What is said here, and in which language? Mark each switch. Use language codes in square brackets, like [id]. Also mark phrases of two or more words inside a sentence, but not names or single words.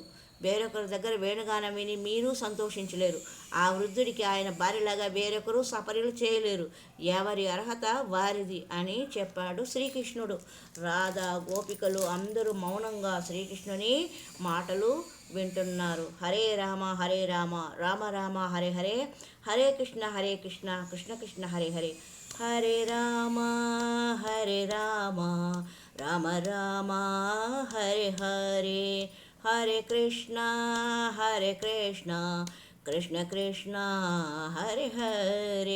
[te] వేరొకరి దగ్గర వేణుగానం విని మీరు సంతోషించలేరు. ఆ వృద్ధుడికి ఆయన భార్యలాగా వేరొకరు సపర్యలు చేయలేరు. ఎవరి అర్హత వారిది అని చెప్పాడు శ్రీకృష్ణుడు. రాధా గోపికలు అందరూ మౌనంగా శ్రీకృష్ణుని మాటలు వింటున్నారు. [sa] హరే రామ హరే రామ రామ రామ హరే హరే, హరే కృష్ణ కృష్ణ కృష్ణ హరే హరే. హరే రామ హరే రామ రామ రామ హరే హరే, హరే కృష్ణ కృష్ణ కృష్ణ హరే హరే.